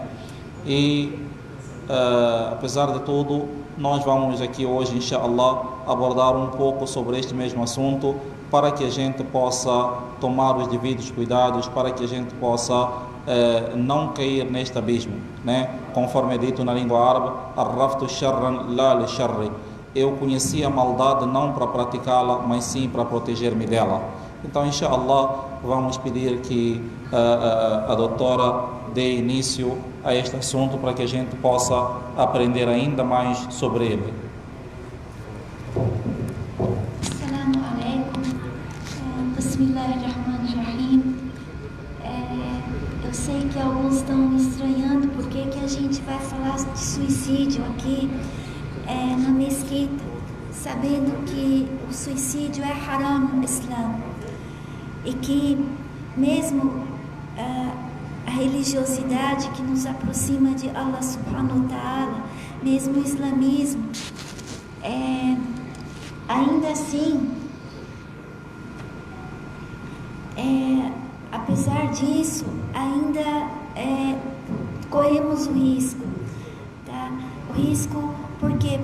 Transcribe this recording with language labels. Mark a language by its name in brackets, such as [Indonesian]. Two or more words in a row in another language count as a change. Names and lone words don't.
[Portuguese] E, apesar de tudo, nós vamos aqui hoje, inshallah, abordar um pouco sobre este mesmo assunto, para que a gente possa tomar os devidos cuidados, para que a gente possa não cair neste abismo, né? Conforme é dito na língua árabe, [Arabic] عرفت شرا لا لشر. [Portuguese] Eu conheci a maldade não para praticá-la, mas sim para proteger-me dela. Então, inshallah, vamos pedir que a doutora dê início a este assunto para que a gente possa aprender ainda mais sobre ele. [Arabic] السلام عليكم. بسم الله الرحمن الرحيم. [Portuguese] Eu sei que alguns estão estranhando porque que a gente vai falar de suicídio aqui na mesquita, sabendo que o suicídio é haram no Islã. E que mesmo a religiosidade que nos aproxima de [Arabic] الله سبحانه وتعالى, [Portuguese] mesmo o islamismo, ainda assim, apesar disso, ainda corremos o risco, tá? O risco, por quê?